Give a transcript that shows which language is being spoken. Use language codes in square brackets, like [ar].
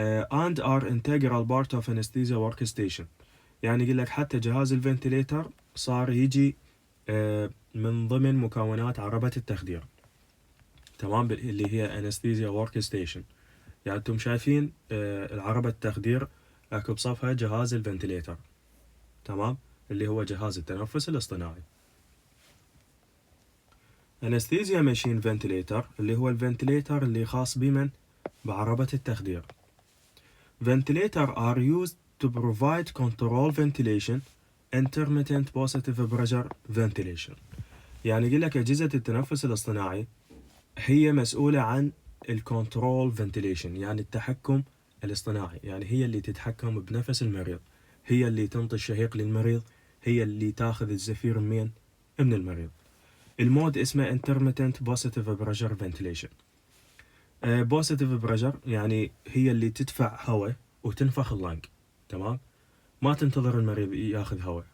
[en] and are integral part of anesthesia workstation. [ar] يعني يقول لك حتى جهاز الفنتليتر صار يجي من ضمن مكونات عربة التخدير. تمام، اللي هي anesthesia workstation. يعني انتم شايفين العربة التخدير اكو بصفها جهاز الفنتليتر، تمام، اللي هو جهاز التنفس الاصطناعي. anesthesia machine ventilator اللي هو الفنتليتر اللي خاص بمن؟ بعربة التخدير. [en] ventilator are used to provide control ventilation intermittent positive pressure ventilation. [ar] يعني يقول لك أجهزة التنفس الاصطناعي هي مسؤولة عن الكنترول فنتيليشن، يعني التحكم الاصطناعي، يعني هي اللي تتحكم بنفس المريض، هي اللي تنطي الشهيق للمريض، هي اللي تاخذ الزفير من المريض. المود اسمه intermittent positive pressure ventilation. positive pressure يعني هي اللي تدفع هواء وتنفخ اللنج، تمام، ما تنتظر المريض ياخذ هواء.